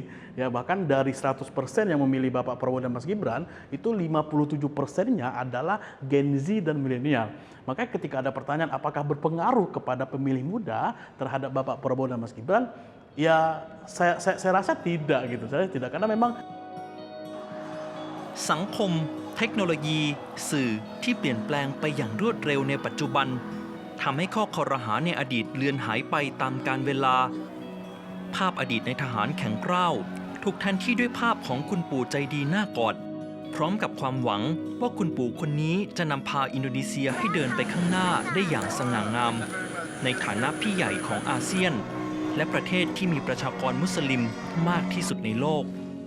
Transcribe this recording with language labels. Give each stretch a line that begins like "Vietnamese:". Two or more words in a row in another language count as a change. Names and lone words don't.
Indonesian: Ya, bahkan dari 100% yang memilih Bapak Prabowo dan Mas Gibran, itu 57%-nya adalah Gen Z dan milenial. Makanya ketika ada pertanyaan apakah berpengaruh kepada pemilih muda terhadap Bapak Prabowo dan Mas Gibran, ya saya rasa tidak gitu. Saya tidak, karena memang
Thai: สังคมเทคโนโลยีสื่อที่เปลี่ยนแปลงไปอย่างรวดเร็วในปัจจุบันทำให้ข้อคอรหาในอดีตเลือนหายไปตามกาลเวลาภาพอดีตในทหารแข็งกร้าวถูกแทนที่ด้วยภาพของคุณปู่ใจดีน่ากอดพร้อมกับความหวังว่าคุณปู่คนนี้จะนำพาอินโดนีเซียให้เดินไปข้างหน้าได้อย่างสง่างามในฐานะพี่ใหญ่ของอาเซียนและประเทศที่มีประชากรมุสลิมมากที่สุดในโลก